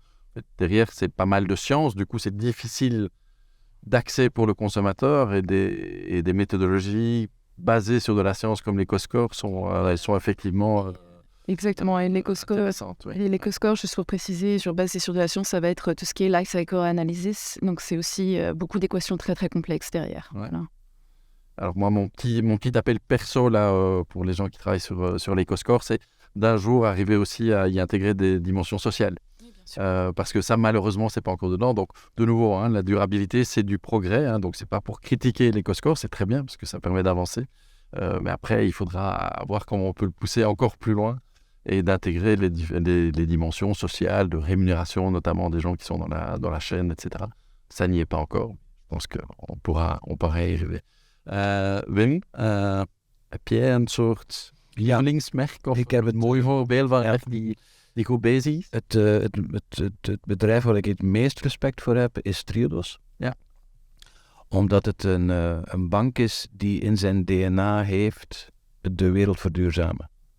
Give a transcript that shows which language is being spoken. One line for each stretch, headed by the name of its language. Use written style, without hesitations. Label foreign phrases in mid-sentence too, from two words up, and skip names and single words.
French: Derrière, c'est pas mal de science. Du coup, c'est difficile d'accès pour le consommateur et des méthodologies basées sur de la science comme l'éco-score sont effectivement... Exactement, et l'éco-score, juste pour préciser, basé sur de la science, ça va être tout ce qui est
English: life cycle analysis,
French: donc c'est aussi beaucoup d'équations très très complexes derrière. Ouais. Voilà. Alors moi, mon petit appel perso là, pour les gens qui travaillent sur l'éco-score, c'est d'un jour arriver aussi à y intégrer des dimensions sociales. Oui, bien sûr. Parce que ça, malheureusement, c'est pas encore dedans. Donc, de nouveau, la durabilité, c'est du progrès, donc c'est pas pour critiquer l'éco-score, c'est très bien parce que ça permet d'avancer. Mais après, il faudra voir comment on peut le pousser encore plus loin et d'intégrer les dimensions sociales, de rémunération, notamment des gens qui sont dans la chaîne, etc. Ça n'y est pas encore. Je pense qu'on pourra y arriver.
Dutch: Wim, heb jij een soort lievelingsmerk of een mooi voorbeeld van echt die goed bezig is? Het bedrijf waar ik het meest respect voor heb is Triodos. Ja. Omdat het een bank is die in zijn DNA heeft de wereld verduurzamen.